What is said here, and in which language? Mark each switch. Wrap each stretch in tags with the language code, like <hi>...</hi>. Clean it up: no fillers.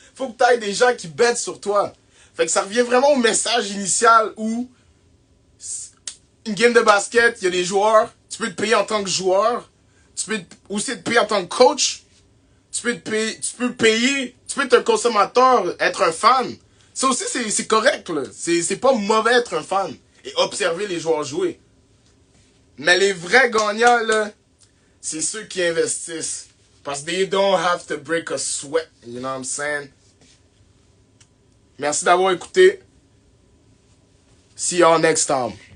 <fr>Faut que tu aies des gens qui bettent sur toi. Fait que ça revient vraiment au message initial où une game de basket, il y a des joueurs, tu peux te payer en tant que joueur, tu peux aussi te payer en tant que coach, tu peux être un consommateur, être un fan. Ça aussi c'est correct là, c'est pas mauvais être un fan et observer les joueurs jouer. Mais les vrais gagnants là, c'est ceux qui investissent. Parce que</fr> <en>they don't have to break a sweat. You know what I'm saying?</en> <fr>Merci d'avoir écouté.</fr> <en>See y'all next time.</en>